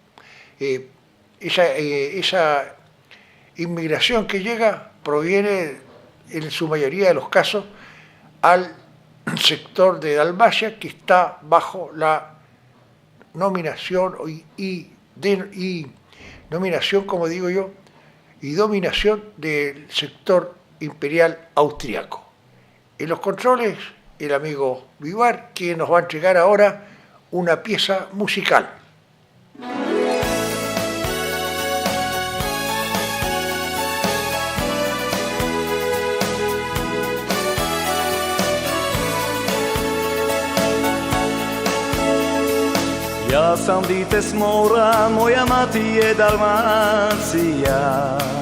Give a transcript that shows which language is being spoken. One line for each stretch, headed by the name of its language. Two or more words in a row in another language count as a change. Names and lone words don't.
Spanish: esa inmigración que llega proviene en su mayoría de los casos al sector de Dalmacia, que está bajo la nominación nominación, como digo yo, y dominación del sector imperial austriaco. En los controles, el amigo Vivar, que nos va a entregar ahora una pieza musical.
Croatian: Ja sam dite s mora, moja mati je Dalmacija.